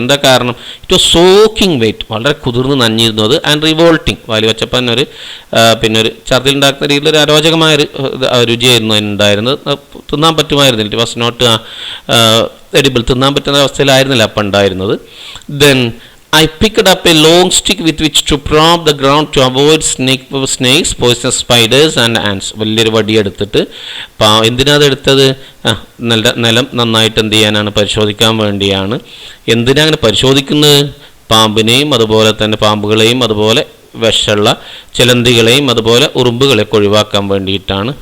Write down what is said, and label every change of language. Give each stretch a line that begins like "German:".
Malayalam: എന്താ കാരണം?
English: It was soaking wet.
Malayalam: വളരെ കുതിർന്ന് നഞ്ഞിരുന്നു അത്.
English: And revolting.
Malayalam: വായിൽ വെച്ചപ്പോൾ തന്നെ പിന്നെ ഒരു ഛർദിലുണ്ടാക്കുന്ന രീതിയിലൊരു അരോചകമായൊരു രുചിയായിരുന്നു അതിനുണ്ടായിരുന്നത്. തിന്നാൻ പറ്റുമായിരുന്നില്ല.
English: It was not edible.
Malayalam: തിന്നാൻ പറ്റുന്ന അവസ്ഥയിലായിരുന്നില്ല അപ്പം ഉണ്ടായിരുന്നത്.
English: Then I picked up a long stick with which to prod the ground to avoid snakes, poisonous spiders and ants.
Malayalam: വലിയൊരു വടി എടുത്തിട്ട് എന്തിനാ അതെടുത്തത്? നിലം നന്നായിട്ട് എന്ത് ചെയ്യാനാണ്? പരിശോധിക്കാൻ വേണ്ടിയാണ്. എന്തിനാ അങ്ങനെ പരിശോധിക്കുന്നത്? പാമ്പിനെയും അതുപോലെ തന്നെ പാമ്പുകളെയും അതുപോലെ വിഷമുള്ള ചിലന്തികളെയും അതുപോലെ ഉറുമ്പുകളെയൊക്കെ ഒഴിവാക്കാൻ വേണ്ടിയിട്ടാണ്.